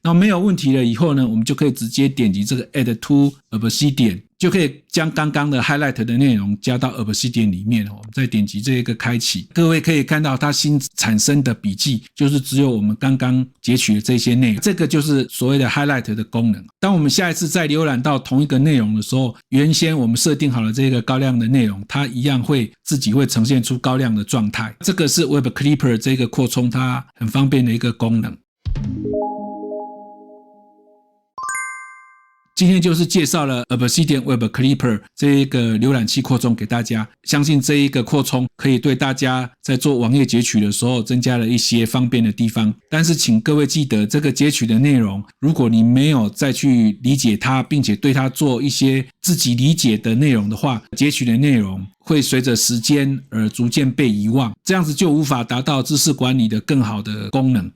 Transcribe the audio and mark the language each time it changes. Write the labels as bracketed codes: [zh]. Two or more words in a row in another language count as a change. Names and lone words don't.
[zh] 那沒有問題了以後呢，我們就可以直接點擊這個 [en] Add to Obsidian， [zh] 就可以將剛剛的 Highlight 的內容加到 Obsidian 裡面。我們再點擊這個開啟，各位可以看到它新產生的筆記就是只有我們剛剛截取的這些內容，這個就是所謂的 Highlight 的功能。當我們下一次再瀏覽到同一個內容的時候，原先我們設定好了這個高亮的內容，它一樣會自己會呈現出高亮的狀態。這個是 Web Clipper 這個擴充它很方便的一個功能。今天就是介紹了 Obsidian Web Clipper 這一個瀏覽器擴充給大家，相信這一個擴充可以對大家在做網頁截取的時候增加了一些方便的地方。但是請各位記得，這個截取的內容，如果你沒有再去理解它，並且對它做一些自己理解的內容的話，截取的內容會隨着時間而逐漸被遺忘，這樣子就無法達到知識管理的更好的功能。